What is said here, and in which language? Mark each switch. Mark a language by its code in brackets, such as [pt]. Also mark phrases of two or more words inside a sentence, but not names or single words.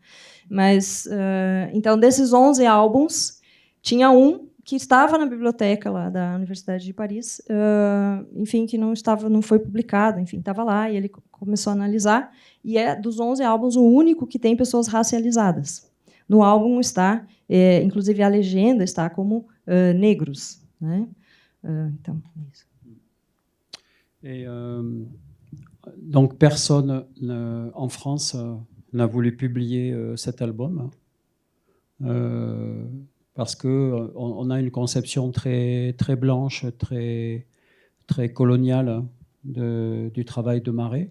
[pt] Mas, então, desses 11 álbuns, tinha um que estava na biblioteca lá da Universidade de Paris, enfim, que não foi publicado, enfim, estava lá, e ele começou a analisar, e é dos 11 álbuns o único que tem pessoas racializadas. No álbum está, inclusive a legenda está como negros, né? Então, é isso. [fr] Et donc personne en France n'a voulu publier cet album. Parce qu'on a une conception très, très blanche, très, très coloniale du travail de Marais.